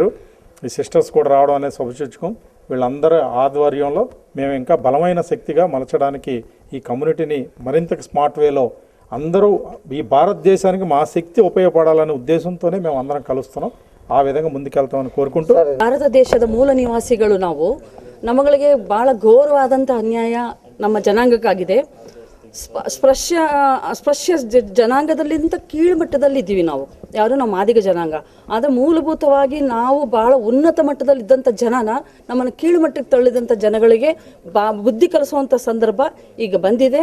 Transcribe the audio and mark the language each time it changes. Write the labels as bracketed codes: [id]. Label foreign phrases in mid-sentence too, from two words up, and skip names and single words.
[te] ఈ సిస్టర్స్ కూడా రావడం అనేది శుభసూచకం. వీళ్ళందరి ఆధ్వర్యంలో మేము ఇంకా బలమైన శక్తిగా మలచడానికి ఈ కమ్యూనిటీని మరింత [en] smart wayలో [te] అందరూ ఈ భారతదేశానికి మా శక్తి ఉపయోగపడాలనే ఉద్దేశంతోనే మేము అందరం కలుస్తున్నాం. ఆ విధంగా ముందుకెళ్తామని కోరుకుంటూ, [kn] ಭಾರತ ದೇಶದ ಮೂಲ ನಿವಾಸಿಗಳು ನಾವು ನಮ್ಮಗಳಿಗೆ ಭಾಳ ಘೋರವಾದಂಥ ಅನ್ಯಾಯ ನಮ್ಮ ಜನಾಂಗಕ್ಕಾಗಿದೆ. ಸ್ಪೃಶ್ಯ ಜನಾಂಗದಲ್ಲಿಂತ ಕೀಳುಮಟ್ಟದಲ್ಲಿದ್ದೀವಿ ನಾವು, ಯಾರು ನಮ್ಮ ಮಾದಿಗ ಜನಾಂಗ. ಆದರೆ ಮೂಲಭೂತವಾಗಿ ನಾವು ಭಾಳ ಉನ್ನತ ಮಟ್ಟದಲ್ಲಿದ್ದಂಥ ಜನನ ನಮ್ಮನ್ನು ಕೀಳುಮಟ್ಟಕ್ಕೆ ತಳ್ಳಿದಂಥ ಜನಗಳಿಗೆ ಬುದ್ಧಿ ಕಲಿಸುವಂಥ ಸಂದರ್ಭ ಈಗ ಬಂದಿದೆ.